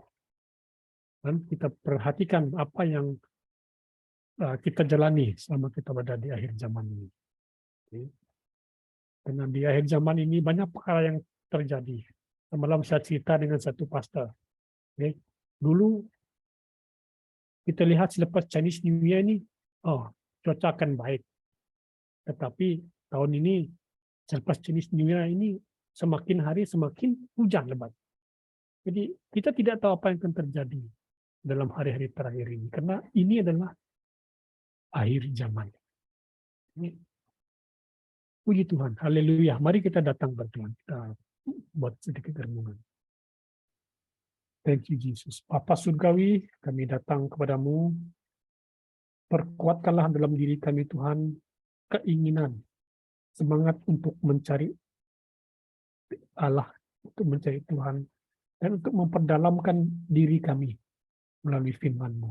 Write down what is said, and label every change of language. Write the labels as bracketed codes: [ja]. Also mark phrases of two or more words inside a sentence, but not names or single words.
[ms] Dan kita perhatikan apa yang kita jalani selama kita berada di akhir zaman ini. Karena di akhir zaman ini banyak perkara yang terjadi. Semalam saya cerita dengan satu pastor. Dulu kita lihat selepas Chinese New Year ini, cuaca akan baik. Tetapi tahun ini selepas Chinese New Year ini semakin hari semakin hujan lebat. Jadi kita tidak tahu apa yang akan terjadi dalam hari-hari terakhir ini, karena ini adalah akhir zaman. Puji Tuhan, haleluya. Mari kita datang berdoa, kita buat sedikit renungan. [en] Thank you Jesus. [ms] Bapa Surgawi, kami datang kepadamu. Perkuatkanlah dalam diri kami Tuhan keinginan, semangat untuk mencari Allah, untuk mencari Tuhan, dan untuk memperdalamkan diri kami melalui firman-Mu.